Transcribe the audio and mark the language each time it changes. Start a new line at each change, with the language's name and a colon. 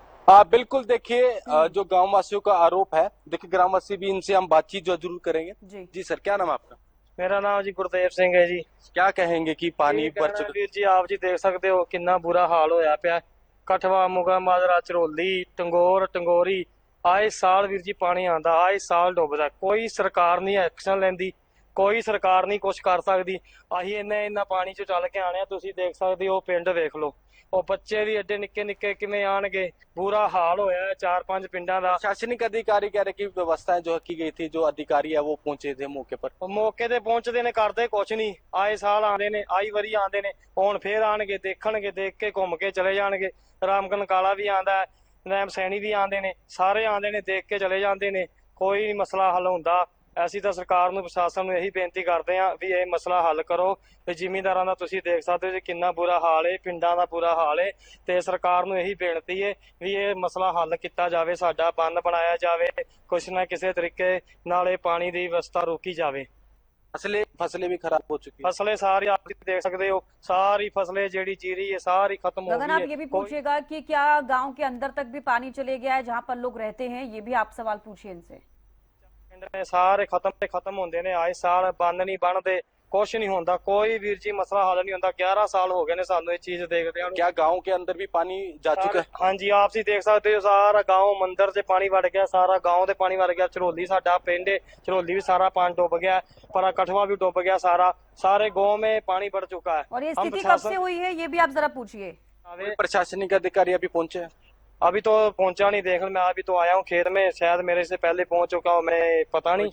Hindi: बिल्कुल देखिए, जो गांववासियों का आरोप है, देखिए ग्रामवासी भी, इनसे हम बातचीत जो जरूर करेंगे। जी सर, क्या नाम है आपका? मेरा नाम जी गुरदेव सिंह है जी। क्या कहेंगे कि पानी भर चुका?
Punjabi: ਵੀਰ ਜੀ ਆਪ ਜੀ ਦੇਖ ਸਕਦੇ ਹੋ ਕਿੰਨਾ ਬੁਰਾ ਹਾਲ ਹੋਇਆ ਪਿਆ। ਕਠਵਾ, ਮੁਗਾ, ਮਾਜਰਾ, ਝਰੋਲੀ, ਟੰਗੋਰ, ਟੰਗੋਰੀ, ਆਏ ਸਾਲ ਵੀਰ ਜੀ ਪਾਣੀ ਆਂਦਾ, ਆਏ ਸਾਲ ਡੁੱਬਦਾ। ਕੋਈ ਸਰਕਾਰ ਨਹੀਂ ਐਕਸ਼ਨ ਲੈਂਦੀ, ਕੋਈ ਸਰਕਾਰ ਨਹੀਂ ਕੁਝ ਕਰ ਸਕਦੀ। ਅਸੀਂ ਇੰਨਾ ਪਾਣੀ ਚ ਚੱਲ ਕੇ ਆਣੇ ਆ, ਤੁਸੀਂ ਦੇਖ ਸਕਦੇ ਹੋ ਪਿੰਡ ਵੇਖ ਲਓ। ਉਹ ਬੱਚੇ ਵੀ ਐਡੇ ਨਿੱਕੇ ਨਿੱਕੇ ਕਿਵੇਂ ਆਣਗੇ, ਬੁਰਾ ਹਾਲ होया है 4-5 पिंडा ਦਾ।
Hindi: प्रशासनिक अधिकारी कह रहे कि व्यवस्थाएं जो की गई थी, जो अधिकारी है वो पहुंचे थे मौके पर।
Punjabi: ਮੌਕੇ ਤੇ ਪਹੁੰਚਦੇ ਨੇ, ਕਰਦੇ ਕੁਛ ਨਹੀਂ। ਆਏ ਸਾਲ ਆਉਂਦੇ ਨੇ, ਆਈ ਵਾਰੀ ਆਉਂਦੇ ਨੇ, ਹੁਣ ਫੇਰ ਆਣਗੇ, ਦੇਖਣਗੇ, ਦੇਖ ਕੇ ਘੁੰਮ ਕੇ ਚਲੇ ਜਾਣਗੇ। ਰਾਮਗਨ ਕਾਲਾ ਵੀ ਆਂਦਾ, ਨੈਮ ਸੈਣੀ ਵੀ ਆਂਦੇ ਨੇ, ਸਾਰੇ ਆਂਦੇ ਨੇ, ਦੇਖ ਕੇ ਚਲੇ ਜਾਂਦੇ ਨੇ। ਕੋਈ ਨਹੀਂ ਮਸਲਾ ਹੱਲ ਹੁੰਦਾ। ਅਸੀਂ ਤਾਂ ਸਰਕਾਰ ਨੂੰ, ਪ੍ਰਸ਼ਾਸਨ ਨੂੰ ਇਹੀ ਬੇਨਤੀ ਕਰਦੇ ਹਾਂ ਵੀ ਇਹ ਮਸਲਾ ਹੱਲ ਕਰੋ। ਤੇ ਜ਼ਿਮੀਂਦਾਰਾਂ ਦਾ ਤੁਸੀਂ ਦੇਖ ਸਕਦੇ ਹੋ ਜੀ ਕਿੰਨਾ ਬੁਰਾ ਹਾਲ ਹੈ, ਪਿੰਡਾਂ ਦਾ ਬੁਰਾ ਹਾਲ ਹੈ। ਤੇ ਸਰਕਾਰ ਨੂੰ ਇਹੀ ਬੇਨਤੀ ਹੈ ਵੀ ਇਹ ਮਸਲਾ ਹੱਲ ਕੀਤਾ ਜਾਵੇ, ਸਾਡਾ ਬੰਨ ਬਣਾਇਆ ਜਾਵੇ, ਕੁਛ ਨਾ ਕਿਸੇ ਤਰੀਕੇ ਨਾਲ ਇਹ ਪਾਣੀ ਦੀ ਵਿਵਸਥਾ ਰੋਕੀ ਜਾਵੇ।
Hindi: फसलें भी खराब हो चुकी है। फसलें सारी आप देख सकते हो, सारी फसलें
Punjabi: जेडी जीरी
Hindi: है सारी खत्म हो गगन, गई है। ये भी पूछिएगा कि क्या गांव के अंदर तक भी पानी चले गया है जहां पर लोग रहते हैं? ये भी आप सवाल पूछिए इनसे।
Punjabi: ਪਿੰਡ ਨੇ ਸਾਰੇ ਖਤਮ ਹੁੰਦੇ ਨੇ, ਆਏ ਸਾਲ ਬੰਦ ਨਹੀਂ ਬਣਦੇ, ਕੁਛ ਨਹੀਂ ਹੁੰਦਾ, ਕੋਈ ਵੀਰ ਜੀ ਮਸਲਾ ਹੱਲ ਨਹੀਂ ਹੁੰਦਾ। 11 ਸਾਲ ਹੋ ਗਏ ਨੇ ਸਾਨੂੰ ਇਹ ਚੀਜ਼ ਦੇਖਦੇ ਆ।
Hindi: क्या गांव के अंदर भी पानी जा चुका है?
Punjabi: ਹਾਂਜੀ, ਆਪ ਜੀ ਦੇਖ ਸਕਦੇ ਹੋ ਸਾਰਾ ਗਾਂव ਮੰਦਰ 'ਚ ਪਾਣੀ ਵੜ ਗਿਆ, ਸਾਰਾ ਗਾਂव ਦੇ ਪਾਣੀ ਵੜ ਗਿਆ। ਝਰੋਲੀ ਸਾਡਾ ਪਿੰਡ ਹੈ, ਝਰੋਲੀ ਵੀ ਸਾਰਾ ਪਾਣੀ ਡੁੱਬ ਗਿਆ, ਪਰ
Hindi: कठवा भी डूब गया सारा, सारे गांव में पानी बढ़ चुका है। और ये स्थिति कब से हुई है, ये भी आप जरा पूछिए। प्रशासनिक अधिकारी अभी पहुंचे हैं? अभी तो पहुंचा नहीं, देख मैं अभी तो आया हूँ खेत में, शायद मेरे से पहले पहुंच चुका हूँ मैं, पता नहीं।